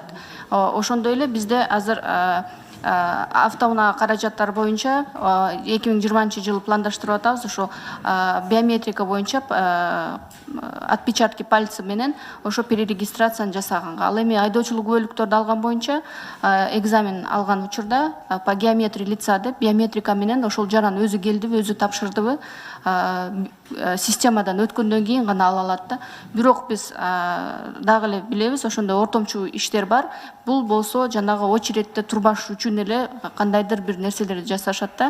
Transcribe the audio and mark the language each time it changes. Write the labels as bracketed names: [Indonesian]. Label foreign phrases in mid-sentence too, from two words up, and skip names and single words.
[Kyrgyz] Ошондой эле бизде азыр автоунаа каражаттары боюнча 2020-жылы пландаштырып атабыз. Ошо биометрика боюнча [Russian] отпечатки пальца [Kyrgyz] менен ошо перерегистрацияны жасаганга. Ал эми айдоочулук күбөлүктөрдү алган боюнча экзамен алган учурда [Russian] по геометрии лица [Kyrgyz] деп биометрика менен ошол жаран өзү келдиби, өзү тапшырдыбы системадан өткөндөн кийин гана ала алат да. Бирок биз дагы эле билебиз, ошондой ортомчу иштер бар. Бул болсо жанагы очередте турбаш үчүн эле кандайдыр бир нерселерди жасашат да.